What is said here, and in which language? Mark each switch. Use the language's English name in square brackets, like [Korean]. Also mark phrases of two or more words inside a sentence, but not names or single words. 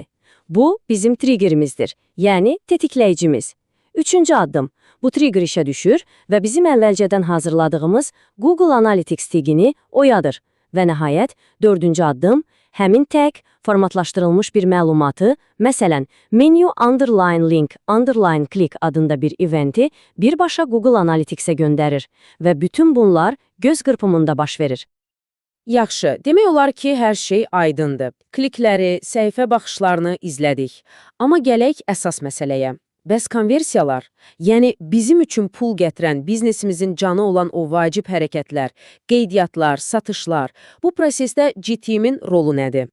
[Azerbaijani] Bu bizim triggerimizdir, yəni tetikləyicimiz. Üçüncü addım, bu trigger işə düşür və bizim əvvəlcədən hazırladığımız Google Analytics tagini oyadır. Və nəhayət, dördüncü addım, həmin tag formatlaşdırılmış bir məlumatı, məsələn, [English] menu underline link underline click [Azerbaijani] adında bir eventi birbaşa Google Analytics-ə göndərir və bütün bunlar göz qırpımında baş verir. Yaxşı, demək olar ki, hər şey aydındır. Klikləri, səhifə baxışlarını izlədik. Amma gələk əsas məsələyə. Bəs konversiyalar, yəni bizim üçün pul gətirən biznesimizin canı olan o vacib hərəkətlər, qeydiyyatlar, satışlar, bu prosesdə GTM-in rolu nədir?